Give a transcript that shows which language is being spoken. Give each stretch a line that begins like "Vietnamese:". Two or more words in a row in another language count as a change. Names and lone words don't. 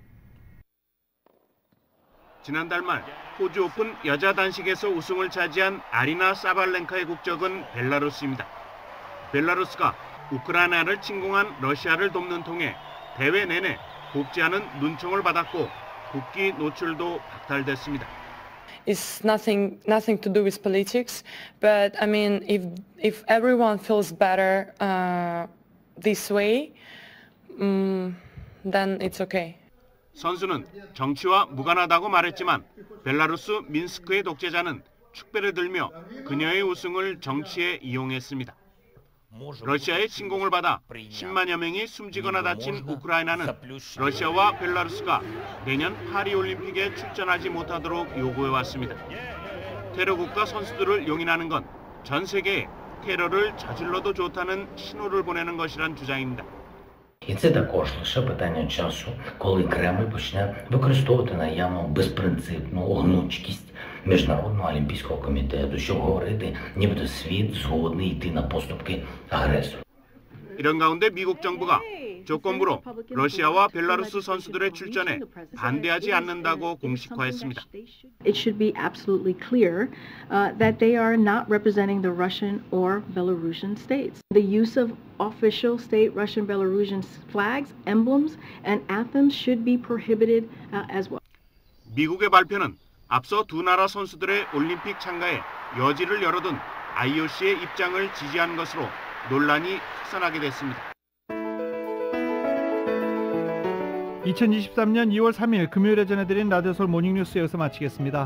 Korean: 지난달 말 호주 오픈 여자 단식에서 우승을 차지한 아리나 사발렌카의 국적은 벨라루스입니다. 벨라루스가 우크라이나를 침공한 러시아를 돕는 통에 대회 내내 곱지 않은 눈총을 받았고 국기 노출도 박탈됐습니다.
English: It's nothing to do with politics, but I mean, if everyone feels better this way, then it's okay.
Korean: 선수는 정치와 무관하다고 말했지만 벨라루스 민스크의 독재자는 축배를 들며 그녀의 우승을 정치에 이용했습니다. 러시아의 침공을 받아 10만여 명이 숨지거나 다친 우크라이나는 러시아와 벨라루스가 내년 파리올림픽에 출전하지 못하도록 요구해왔습니다. 테러국가 선수들을 용인하는 건 전 세계에 테러를 저질러도 좋다는 신호를 보내는 것이란 주장입니다.
Ukrainian: І це також лише питання часу, коли Кремль почне використовувати наявну безпринципну гнучкість Міжнародного олімпійського комітету, щоб говорити, нібито світ згодний йти на поступки агресору.
Korean: 이런 가운데 미국 정부가 조건부로 러시아와 벨라루스 선수들의 출전에 반대하지 않는다고 공식화했습니다.
English: It should be absolutely clear that they are not representing the Russian or Belarusian states. The use of official state Russian Belarusian flags, emblems, and anthems should be prohibited as well.
Korean: 미국의 발표는 앞서 두 나라 선수들의 올림픽 참가에 여지를 열어둔 IOC의 입장을 지지한 것으로 논란이 확산하게 됐습니다. 2023년 2월 3일 금요일에 전해드린 라디오솔 모닝뉴스 여기서 마치겠습니다.